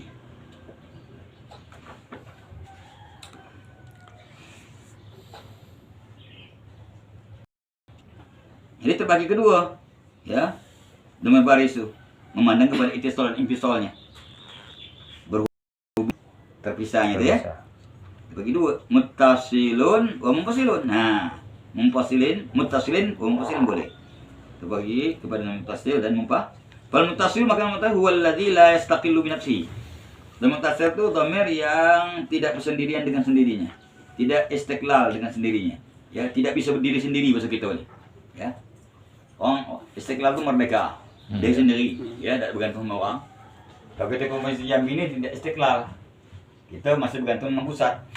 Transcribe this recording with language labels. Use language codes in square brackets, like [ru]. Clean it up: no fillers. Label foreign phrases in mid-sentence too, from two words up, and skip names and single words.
[id] Jadi terbagi kedua, ya, dhamir baris itu memandang kepada ittisal dan infisalnya, berhubung terpisahnya itu ya. Terbagi dua, [ar] متصل و منفصل. [id] Nah, [ar] متصلين و منفصلين [id] boleh. Terbagi kepada muttasil dan munfasil. [ar] فالمتصل maka المتصل هو الذي لا يستقل بنفسه. [id] Dan muttasil itu dhamir yang tidak bersendirian dengan sendirinya, tidak istiqlal dengan sendirinya, ya, tidak bisa berdiri sendiri bahasa kita ini, ya. Istiqlal itu merdeka, Dia sendiri, ya, tidak bergantung sama orang. Kalau kita Provinsi Jambi ini tidak istiqlal, kita masih bergantung dengan pusat.